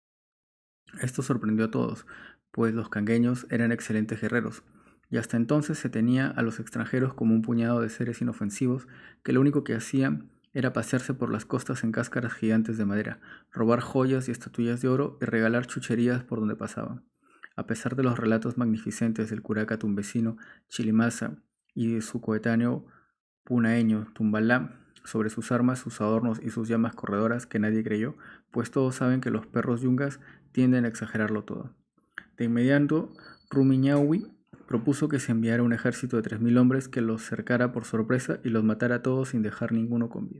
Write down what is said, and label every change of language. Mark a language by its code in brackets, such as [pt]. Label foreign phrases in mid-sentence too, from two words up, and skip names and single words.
[es] Esto sorprendió a todos, pues los cangueños eran excelentes guerreros, y hasta entonces se tenía a los extranjeros como un puñado de seres inofensivos que lo único que hacían era pasearse por las costas en cáscaras gigantes de madera, robar joyas y estatuillas de oro y regalar chucherías por donde pasaban. A pesar de los relatos magnificentes del curaca tumbesino Chilimasa y de su coetáneo punaeño Tumbalá sobre sus armas, sus adornos y sus llamas corredoras que nadie creyó, pues todos saben que los perros yungas tienden a exagerarlo todo. De inmediato, Rumiñahui propuso que se enviara un ejército de 3000 hombres que los cercara por sorpresa y los matara a todos sin dejar ninguno con vida.